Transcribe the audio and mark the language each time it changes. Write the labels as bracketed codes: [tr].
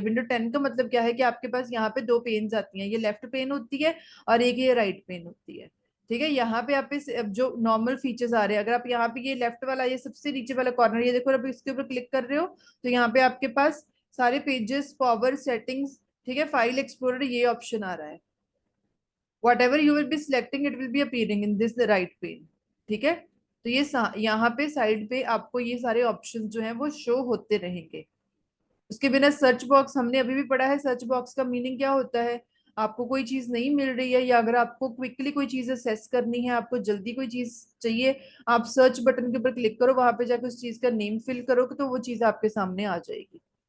[hi] Window 10 का मतलब क्या है कि आपके पास यहाँ पे 2 पेन्स आती हैं, ये लेफ्ट पेन होती है और एक ये राइट पेन होती है। ठीक है, यहाँ पे आप इस अब जो नॉर्मल फीचर्स आ रहे हैं, अगर आप यहाँ पे ये लेफ्ट वाला, ये सबसे नीचे वाला कॉर्नर, ये देखो, अब इसके ऊपर क्लिक कर रहे हो तो यहाँ पे आपके पास सारे पेजेस, पावर, सेटिंग्स, ठीक है, फाइल एक्सप्लोरर, ये ऑप्शन आ रहा है। [en] whatever you will be selecting it will be appearing in this the right pane। [hi] ठीक है, तो ये यहाँ पे साइड पे आपको ये सारे ऑप्शन जो हैं वो शो होते रहेंगे। उसके बिना सर्च बॉक्स हमने अभी भी पढ़ा है, सर्च बॉक्स का मीनिंग क्या होता है? आपको कोई चीज नहीं मिल रही है, या अगर आपको क्विकली कोई चीज असेस करनी है, आपको जल्दी कोई चीज चाहिए, आप सर्च बटन के ऊपर क्लिक करो, वहां पे जाकर उस चीज का नेम फिल करो तो वो चीज आपके सामने आ जाएगी।